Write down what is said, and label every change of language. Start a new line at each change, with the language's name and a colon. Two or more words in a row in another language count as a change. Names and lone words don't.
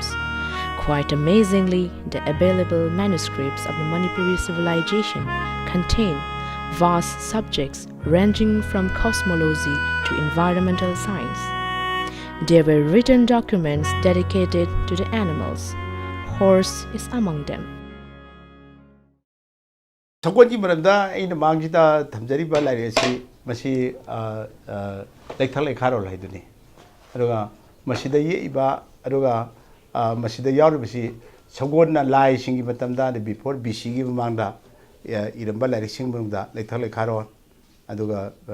English: Quite amazingly, the available manuscripts of the Manipuri civilization contain vast subjects ranging from cosmology to environmental science. There were written documents dedicated to the animals. Horse is among them.
Manipuri: Sagolgi maranda ina mangita thamjari ba lairesi masi lekthak lekharo laiduni aduga masida ye iba aduga masida yauri basi sagolna lai singi matamda de
English: before BC
Manipuri: gi mangda iramba lairi sing bangda lekthak lekharo aduga